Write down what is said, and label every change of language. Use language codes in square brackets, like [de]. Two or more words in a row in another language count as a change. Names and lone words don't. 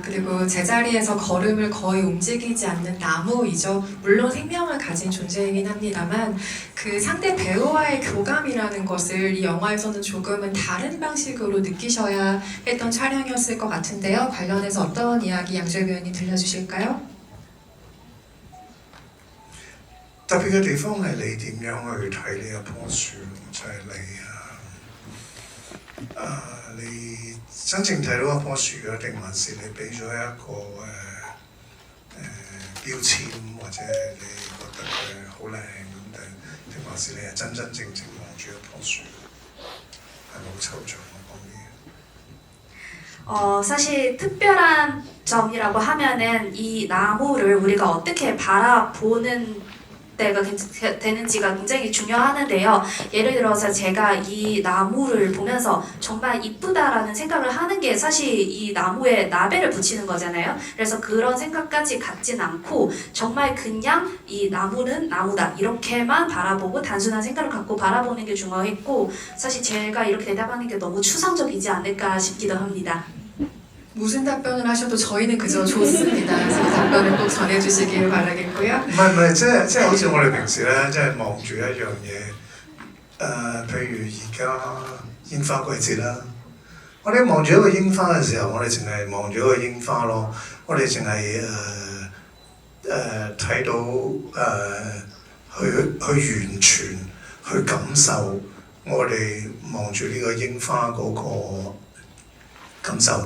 [ko] 그리고 제자리에서 걸음을 거의 움직이지 않는 나무이죠. 물론 생명을 가진 존재이긴 합니다만 그 상대 배우와의 교감이라는 것을 이 영화에서는 조금은 다른 방식으로 느끼셔야 했던 촬영이었을 것 같은데요. 관련해서 어떤 이야기 양조위 배우님 들려주실까요? [yue] 特別嘅地方係你點樣去睇呢一棵樹，就係你真正睇到一棵樹啊，定還是你俾咗一個標籤，或者你覺得佢好靚咁，定還是你係真真正正望住一棵樹，係咪好抽象啊講嘢？ [ko] 사실 특별한 점이라고 하면은 이 나무를 우리가 어떻게 바라보는 때가 되는지가 굉장히 중요하는데요. 예를 들어서 제가 이 나무를 보면서 정말 이쁘다라는 생각을 하는 게 사실 이 나무에 라벨을 붙이는 거잖아요. 그래서 그런 생각까지 갖진 않고 정말 그냥 이 나무는 나무다 이렇게만 바라보고 단순한 생각을 갖고 바라보는 게 중요했고, 사실 제가 이렇게 대답하는 게 너무 추상적이지 않을까 싶기도 합니다. 무슨 답변을 하셔도 저희는 그저 좋습니다. 그래서 그 답변을 꼭 전해주시길 바라겠고요. [yue] 唔係，即係好似我哋平時咧，即係望住一樣嘢，譬如而家櫻花季節啦，我哋望住一個櫻花嘅時候，我哋淨係望住一個櫻花咯，我哋淨係睇到去完全去感受我哋望住呢個櫻花嗰個感受。